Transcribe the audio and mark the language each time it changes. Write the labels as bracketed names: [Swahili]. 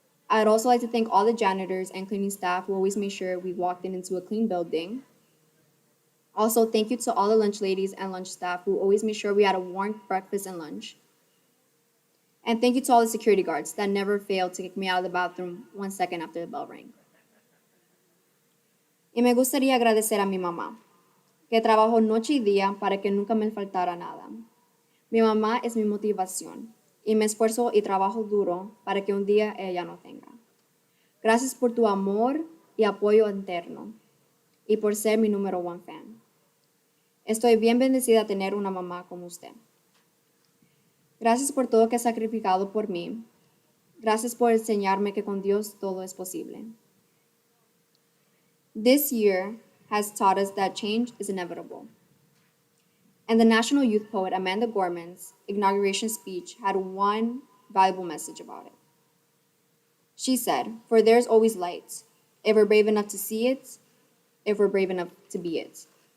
[English] I'd also like to thank all the janitors and cleaning staff who always made sure we walked into a clean building. Also, thank you to all the lunch ladies and lunch staff who always made sure we had a warm breakfast and lunch. And thank you to all the security guards that never failed to kick me out of the bathroom 1 second after the bell rang. [Spanish] Y me gustaría agradecer a mi mamá, que trabajó noche y día para que nunca me faltara nada. Mi mamá es mi motivación y me esfuerzo y trabajo duro para que un día ella no tenga. Gracias por tu amor y apoyo interno y por ser mi número 1 fan. Estoy bien bendecida a tener una mamá como usted. Gracias por todo que has sacrificado por mí. Gracias por enseñarme que con Dios todo es posible. [English] This year has taught us that change is inevitable. And the national youth poet Amanda Gorman's inauguration speech had one valuable message about it. She said, "For there's always light, if we're brave enough to see it, if we're brave enough to be it."